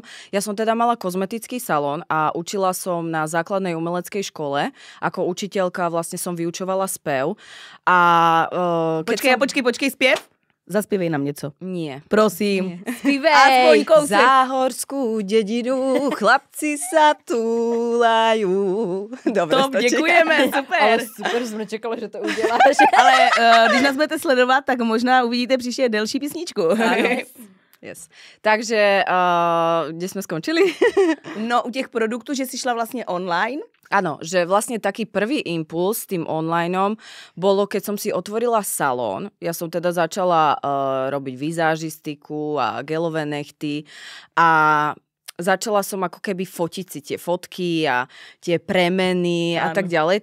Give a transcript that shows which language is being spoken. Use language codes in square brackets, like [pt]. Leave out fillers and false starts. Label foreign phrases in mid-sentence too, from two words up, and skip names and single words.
[sk] Ja som teda mala kozmetický salón a učila som na základnej umeleckej škole. Ako učiteľka vlastne som vyučovala spev. [cs] Počkej, spiev? Zaspívej nám něco. [sk] Nie. Prosím. [cs] Spívej. Aspoň kousek. [sk] Záhorskú dedinu, chlapci sa túlajú. Dobre, stačí. [cs] Děkujeme, super. Ale super, jsem nečekala, že to uděláš. Ale když nás budete sledovat, tak možná uvidíte příště delší písničku. [sk] Yes. Takže, kde sme skončili? [cs] No, u těch produktů, že si šla vlastně online. [sk] Áno, že vlastne taký prvý impuls s tým onlineom bolo, keď som si otvorila salón. Ja som teda začala robiť vizážistiku a gelové nechty a začala som ako keby fotiť si tie fotky a tie premeny a tak ďalej.